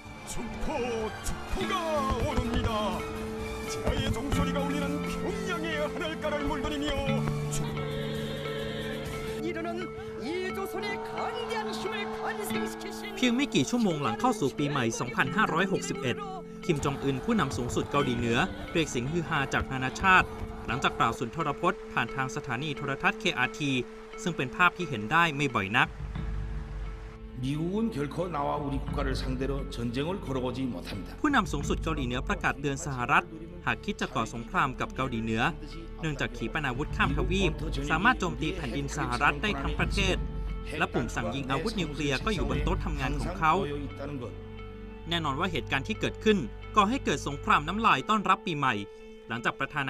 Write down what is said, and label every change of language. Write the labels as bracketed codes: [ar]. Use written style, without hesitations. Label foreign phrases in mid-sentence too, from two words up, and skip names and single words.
[ko] 축포가 오릅니다. 지하의 종소리가 울리는 평양의 하늘가를 물들이며 이르는 이조선의 강대한 힘을 탄생시키신 [th] เพียงไม่กี่ชั่วโมงหลังเข้าสู่ปีใหม่ 2561 คิมจองอึนผู้นำสูงสุดเกาหลีเหนือเรียกเสียงฮือฮาจากนานาชาติหลังจากกล่าวสุนทรพจน์ผ่านทางสถานีโทรทัศน์ KRT ซึ่งเป็นภาพที่เห็นได้ไม่บ่อยนัก [ko] 미국은 결코 나와 우리 국가를 상대로 전쟁을 걸어오지 못합니다. [th] ผู้นำสูงสุดเกาหลีเหนือประกาศเตือนสหรัฐหากคิดจะก่อสงครามกับเกาหลีเหนือเนื่องจากขีปนาวุธข้ามทวีปสามารถโจมตีแผ่นดินสหรัฐได้ทั้งประเทศและปุ่ม สั่งยิงอาวุธนิวเคลียร์ก็อยู่บนโต๊ะทำงานของเขาแน่นอนว่าเหตุการณ์ที่เกิดขึ้นก่อให้เกิดสงครามน้ำลายต้อนรับปีใหม่หลังจากประธานา